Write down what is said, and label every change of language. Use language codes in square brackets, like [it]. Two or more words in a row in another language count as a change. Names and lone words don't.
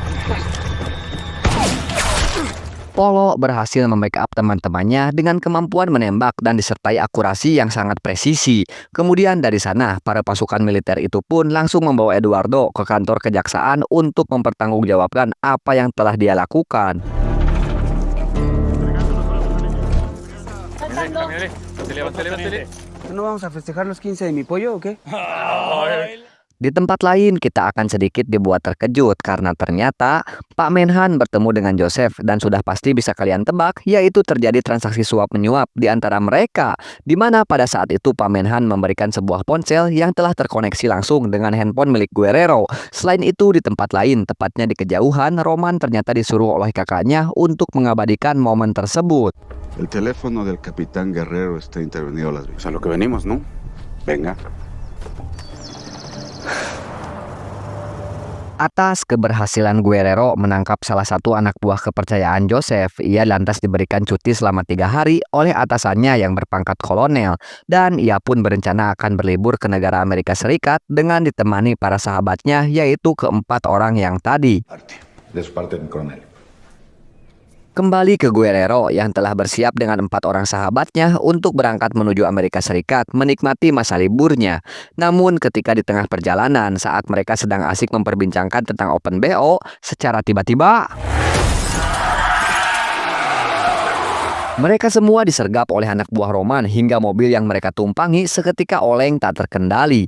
[id] Polo berhasil membackup teman-temannya dengan kemampuan menembak dan disertai akurasi yang sangat presisi. Kemudian dari sana, para pasukan militer itu pun langsung membawa Eduardo ke kantor kejaksaan untuk mempertanggungjawabkan apa yang telah dia lakukan. [es] ¿No vamos a festejar los 15 de mi pollo o qué? [id] Di tempat lain, kita akan sedikit dibuat terkejut karena ternyata Pak Menhan bertemu dengan Joseph dan sudah pasti bisa kalian tebak, yaitu terjadi transaksi suap-menyuap di antara mereka, di mana pada saat itu Pak Menhan memberikan sebuah ponsel yang telah terkoneksi langsung dengan handphone milik Guerrero. Selain itu, di tempat lain, tepatnya di kejauhan, Roman ternyata disuruh oleh kakaknya untuk mengabadikan momen tersebut. [es] El teléfono del capitán Guerrero está intervenido a las vías. A lo que venimos, ¿no? Venga. [id] Atas keberhasilan Guerrero menangkap salah satu anak buah kepercayaan Joseph, ia lantas diberikan cuti selama 3 hari oleh atasannya yang berpangkat kolonel, dan ia pun berencana akan berlibur ke negara Amerika Serikat dengan ditemani para sahabatnya, yaitu keempat orang yang tadi. [es] De su parte, mi coronel. [id] Kembali ke Guerrero yang telah bersiap dengan 4 orang sahabatnya untuk berangkat menuju Amerika Serikat menikmati masa liburnya. Namun ketika di tengah perjalanan saat mereka sedang asik memperbincangkan tentang Open BO, secara tiba-tiba mereka semua disergap oleh anak buah Roman hingga mobil yang mereka tumpangi seketika oleng tak terkendali.